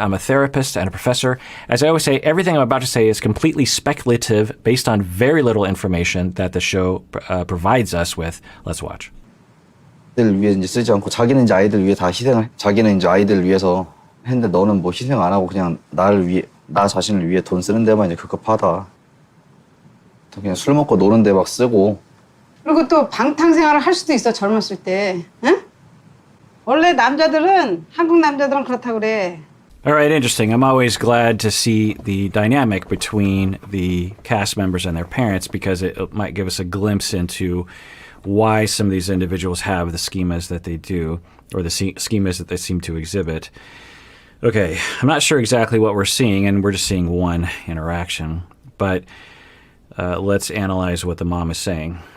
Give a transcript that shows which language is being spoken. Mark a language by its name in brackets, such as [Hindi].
[English] I'm a therapist and a professor. As I always say, everything I'm about to say is completely speculative based on very little information that the show provides us with. Let's watch. [Korean] 들 위해 이제 쓰지 않고 자기는 이제 아이들 위해 다 희생을 자기는 이제 아이들 위해서 했는데 너는 뭐 희생 안 하고 그냥 나를 위해 나 자신을 위해 돈 쓰는 데만 이제 급급하다. 그냥 술 먹고 노는 데 막 쓰고. 그리고 또 방탕생활을 할 수도 있어 젊었을 때. 응? 원래 남자들은 한국 남자들은 그렇다 그래. [English] All right, interesting. I'm always glad to see the dynamic between the cast members and their parents because it might give us a glimpse into why some of these individuals have the schemas that they do, or the schemas that they seem to exhibit. Okay, I'm not sure exactly what we're seeing, and we're just seeing one interaction, but let's analyze what the mom is saying.